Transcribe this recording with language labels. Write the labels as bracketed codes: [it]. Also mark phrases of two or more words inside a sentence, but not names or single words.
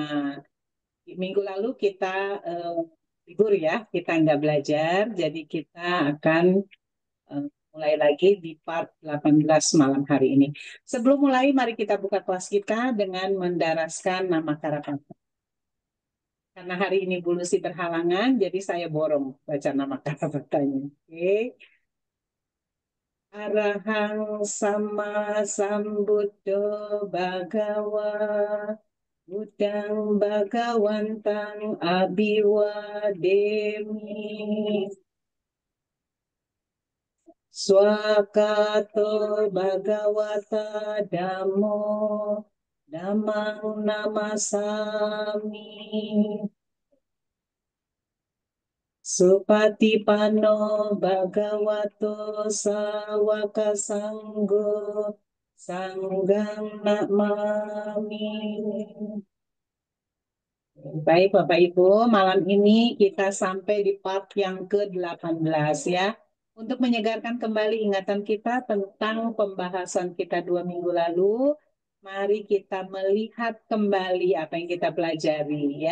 [id] Minggu lalu kita eh, libur ya, kita nggak belajar, jadi kita akan eh, mulai lagi di part 18 malam hari ini. Sebelum mulai, mari kita buka kelas kita dengan mendaraskan nama karakter. Karena hari ini Bu Lucy berhalangan, jadi saya borong baca nama kata-katanya. Oke. [pi] Arahang sama sambuddho bagawa, budang bagawantang abiwademi, swakato bagawata dhammo, dhammang namasami. Supatipanno bhagavato sawaka sanggo sanggang namami. [id] Baik Bapak Ibu, malam ini kita sampai di part yang ke-18 ya. Untuk menyegarkan kembali ingatan kita tentang pembahasan kita 2 minggu lalu, mari kita melihat kembali apa yang kita pelajari ya.